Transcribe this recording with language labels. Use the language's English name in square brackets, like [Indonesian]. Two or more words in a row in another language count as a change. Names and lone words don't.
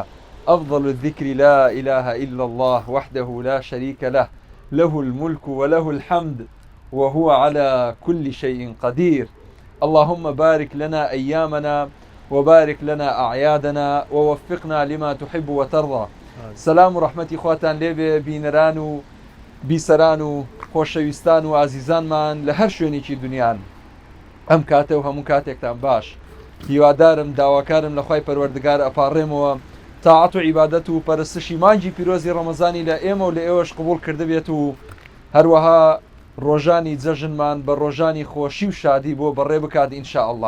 [Arabic] أفضل الذكر لا إله إلا الله وحده لا شريك له. له الملك وله الحمد وهو على كل شيء قدير. اللهم بارك لنا أيامنا وبارك لنا أعيادنا ووفقنا لما تحب وترضى. سلام رحمتي [Central Kurdish] خواتان لێبێ بینەران و بیسەران و خۆشەویستان و ئازیزانمان لە هەر شوێنێکی دنیان ئەم کاتە و هەموو کاتێکتان باش. هیوادارم داواکارم لە خوای پەروەردگار ئەپاڕێمەوە تاعەت و عیبادەت و پەرستشی مانگی پیرۆزی ڕەمەزانی لە ئێمە و لە ئێوەش قبوڵ کردبێت و هەروەها ڕۆژانی جەژنمان بە ڕۆژانی خۆشی و شادی بۆ بەڕێ بکات [Arabic] ئینشاءالله.